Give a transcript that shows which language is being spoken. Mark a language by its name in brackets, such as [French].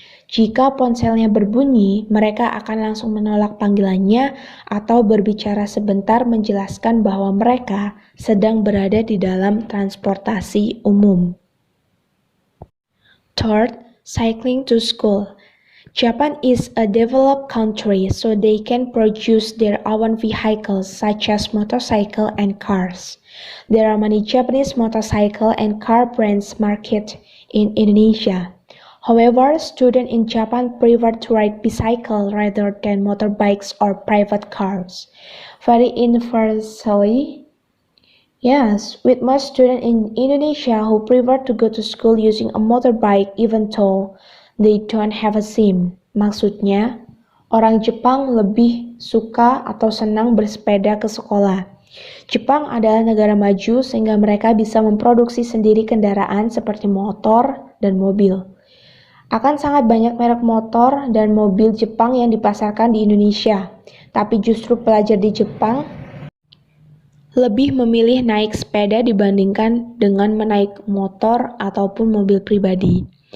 [Indonesian] Jika ponselnya berbunyi, mereka akan langsung menolak panggilannya atau berbicara sebentar menjelaskan bahwa mereka sedang berada di dalam transportasi umum. [English] Third, cycling to school. Japan is a developed country, so they can produce their own vehicles such as motorcycle and cars. There are many Japanese motorcycle and car brands marketed in Indonesia. However, students in Japan prefer to ride bicycle rather than motorbikes or private cars. Very universally, yes, with most students in Indonesia who prefer to go to school using a motorbike even though they don't have a SIM. [Indonesian] Maksudnya, orang Jepang lebih suka atau senang bersepeda ke sekolah. Jepang adalah negara maju sehingga mereka bisa memproduksi sendiri kendaraan seperti motor dan mobil. Akan sangat banyak merek motor dan mobil Jepang yang dipasarkan di Indonesia, tapi justru pelajar di Jepang lebih memilih naik sepeda dibandingkan dengan menaik motor ataupun mobil pribadi.